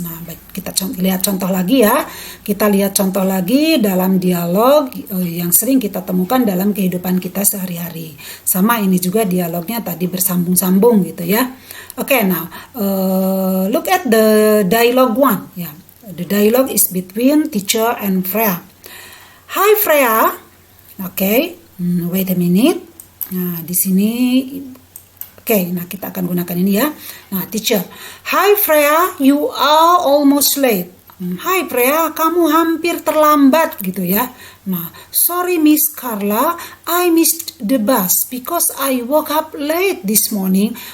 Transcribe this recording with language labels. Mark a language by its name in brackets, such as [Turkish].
[Indonesian] Nah, kita lihat contoh lagi ya. Kita lihat contoh lagi dalam dialog yang sering kita temukan dalam kehidupan kita sehari-hari. Sama ini juga dialognya tadi bersambung-sambung gitu ya. [English] Okay, now look at the dialogue 1. Yeah. The dialogue is between teacher and Freya. Hi Freya. Okay, wait a minute. [Indonesian] Nah, di sini nah kita akan gunakan ini ya. Nah, teacher. [English] Hi Freya, you are almost late. [Indonesian] Hi Freya, kamu hampir terlambat gitu ya. [English] Nah, sorry Miss Carla, I missed the bus because I woke up late this morning.